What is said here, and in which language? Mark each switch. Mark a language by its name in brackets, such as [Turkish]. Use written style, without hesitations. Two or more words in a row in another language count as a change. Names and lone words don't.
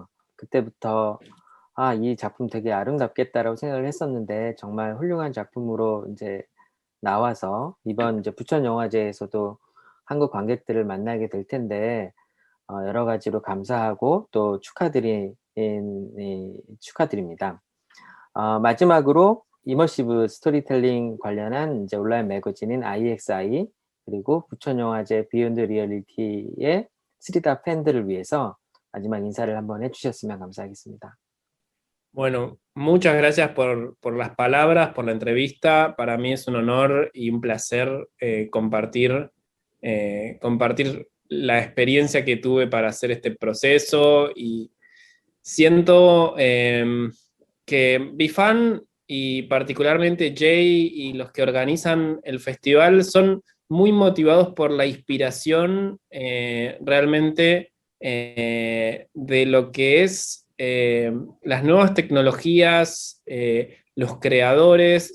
[Korean] 그때부터 이 작품 되게 아름답겠다라고 생각을 했었는데 정말 훌륭한 작품으로 이제 나와서 이번 이제 부천영화제에서도 한국 관객들을 만나게 될 텐데 여러 가지로 감사하고 또 축하드립니다. 마지막으로 이머시브 스토리텔링 관련한 이제 온라인 매거진인 IXI 그리고 부천영화제 비욘드 리얼리티의 3다 팬들을 위해서 마지막 인사를 한번 해주셨으면 감사하겠습니다. [Spanish] Bueno, muchas gracias por las palabras, por la entrevista. Para mí es un honor y un placer compartir la experiencia que tuve para hacer este proceso, y siento que Bifan y particularmente Jay y los que organizan el festival son muy motivados por la inspiración realmente de lo que es las nuevas tecnologías, los creadores.